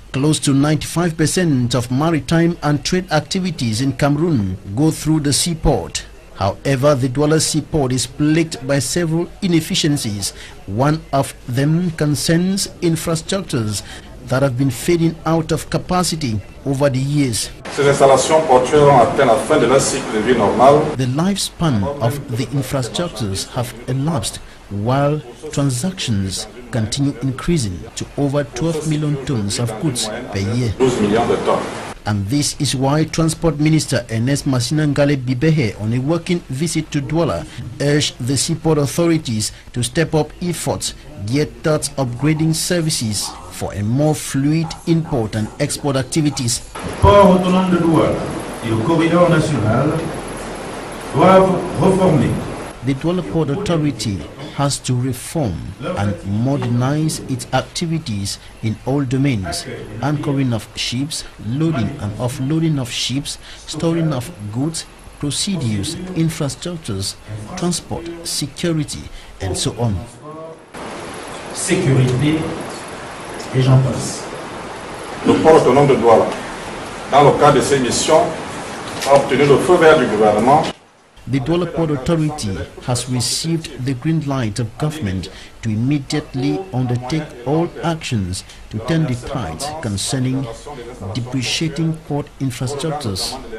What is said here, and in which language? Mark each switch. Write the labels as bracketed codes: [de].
[en] Close to 95% of maritime and trade activities in Cameroon go through the seaport. However, the Douala Seaport is plagued by several inefficiencies. One of them concerns infrastructures that have been fading out of capacity over the years. [fr] Ces installations portuaires ont atteint la fin de leur cycle de vie normal. [en] The lifespan of the infrastructures have elapsed, while transactions continue increasing to over 12 million tons of goods per year. [fr] 12 millions de tonnes. [en] And this is why Transport Minister Ernest Masina Bibehe, on a working visit to Douala, urged the seaport authorities to step up efforts geared towards upgrading services for a more fluid import and export activities. [fr] Port autonome de Douala et le corridor national doivent reformer. [en] The Douala Port Authority has to reform and modernize its activities in all domains: anchoring of ships, loading and offloading of ships, storing of goods, procedures, infrastructures, transport, security, and so on. [fr] Sécurité, et j'en passe. Le port autonome de Douala, dans le cadre de ces missions, a obtenu le feu vert du gouvernement. [en] The Douala Port Authority has received the green light of government to immediately undertake all actions to turn the tide concerning depreciating port infrastructures.